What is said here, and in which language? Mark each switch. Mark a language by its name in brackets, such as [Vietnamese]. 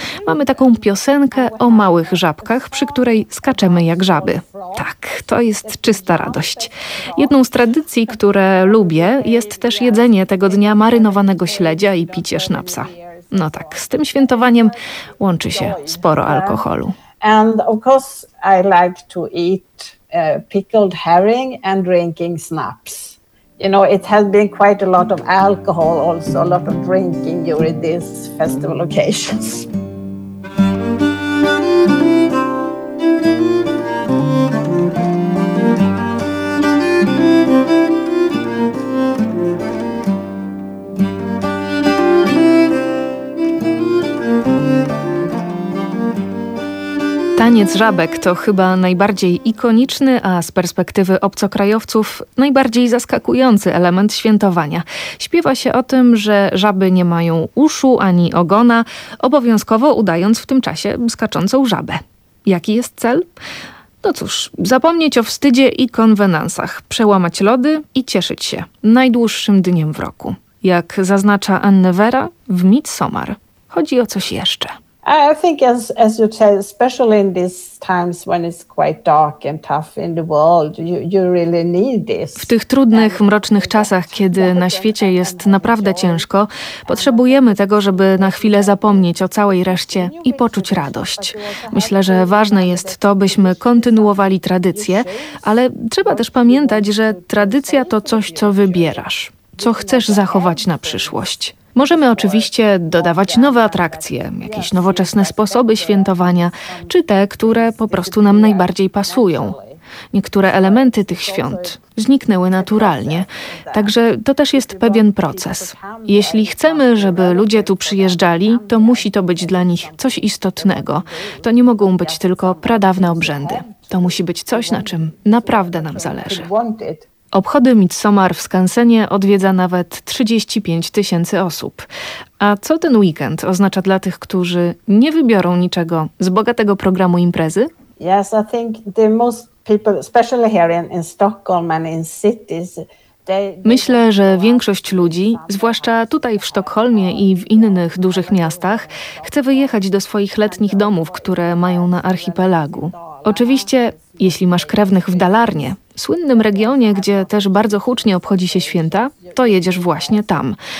[Polish] Mamy taką piosenkę o małych żabkach, przy której skaczemy jak żaby. Tak, to jest czysta radość. Jedną z tradycji, które lubię, jest też jedzenie tego dnia marynowanego śledzia i picie sznapsa. No tak, z tym świętowaniem łączy się sporo alkoholu. [English] And of course I like to eat pickled herring and drinking schnapps. You know, it has been quite a lot of alcohol also, a lot of drinking during these festival occasions. [Polish] Taniec żabek to chyba najbardziej ikoniczny, a z perspektywy obcokrajowców najbardziej zaskakujący element świętowania. Śpiewa się o tym, że żaby nie mają uszu ani ogona, obowiązkowo udając w tym czasie skaczącą żabę. Jaki jest cel? No cóż, zapomnieć o wstydzie i konwenansach, przełamać lody i cieszyć się najdłuższym dniem w roku. Jak zaznacza Anne Vera w Midsommar, chodzi o coś jeszcze. [English] I think as you said, especially in these times when it's quite dark and tough in the world, you really need this. [Polish] W tych trudnych, mrocznych czasach, kiedy na świecie jest naprawdę ciężko, potrzebujemy tego, żeby na chwilę zapomnieć o całej reszcie i poczuć radość. Myślę, że ważne jest to, byśmy kontynuowali tradycję, ale trzeba też pamiętać, że tradycja to coś, co wybierasz, co chcesz zachować na przyszłość. Możemy oczywiście dodawać nowe atrakcje, jakieś nowoczesne sposoby świętowania, czy te, które po prostu nam najbardziej pasują. Niektóre elementy tych świąt zniknęły naturalnie, także to też jest pewien proces. Jeśli chcemy, żeby ludzie tu przyjeżdżali, to musi to być dla nich coś istotnego. To nie mogą być tylko pradawne obrzędy. To musi być coś, na czym naprawdę nam zależy. Obchody Midsommar w Skansenie odwiedza nawet 35 tysięcy osób. A co ten weekend oznacza dla tych, którzy nie wybiorą niczego z bogatego programu imprezy? [English] Yes, I think the most people, especially here in Stockholm and in cities. [Polish] Myślę, że większość ludzi, zwłaszcza tutaj w Sztokholmie i w innych dużych miastach, chce wyjechać do swoich letnich domów, które mają na archipelagu. Oczywiście, jeśli masz krewnych w Dalarnie, słynnym regionie, gdzie też bardzo hucznie obchodzi się święta, to jedziesz właśnie tam.